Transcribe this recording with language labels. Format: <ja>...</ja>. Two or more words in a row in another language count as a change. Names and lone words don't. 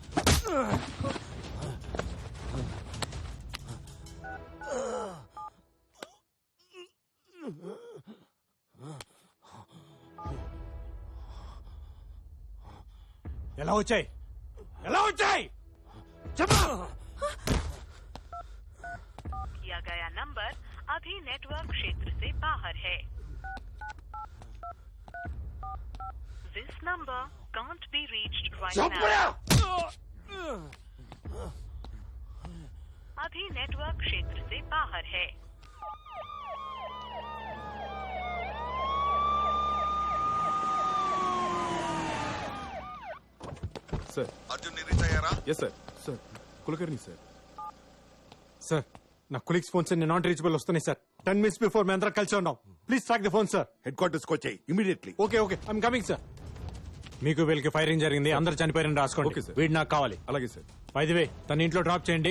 <te>ఎలా వచ్చాయి?</te> <hi>किया गया नंबर अभी नेटवर्क क्षेत्र से बाहर है.</hi> <en>This number can't be reached right now.</en> <hi>अभी नेटवर्क क्षेत्र से बाहर है. सर</hi> <te>अर्जुन रीच అయ్యారా?</te> <en>yes sir కులకర్ణి సార్.</en> <te>సార్ నా కొలీగ్స్ ఫోన్స్</te> <en>not reachable</en> <te>వస్తున్నాయి సార్.</te> <en>10 minutes బిఫోర్</en> <te>మేము అందరం కలిసి ఉన్నాం.</te> <en>please track the phone sir.</en> <te>హెడ్ క్వార్టర్స్ కి వచ్చేయ్ ఇమిడియట్లీ.</te> <en>okay I'm coming sir.</en> <te>మీకు వీళ్ళకి ఫైరింగ్ జరిగింది, అందరు చనిపోయారని రాసుకోండి.</te> <en>Okay, sir.</en> <te>వీడు నాకు కావాలి. అలాగే సార్.</te> <en>by the way</en> <te>తన ఇంట్లో డ్రాప్ చేయండి.</te>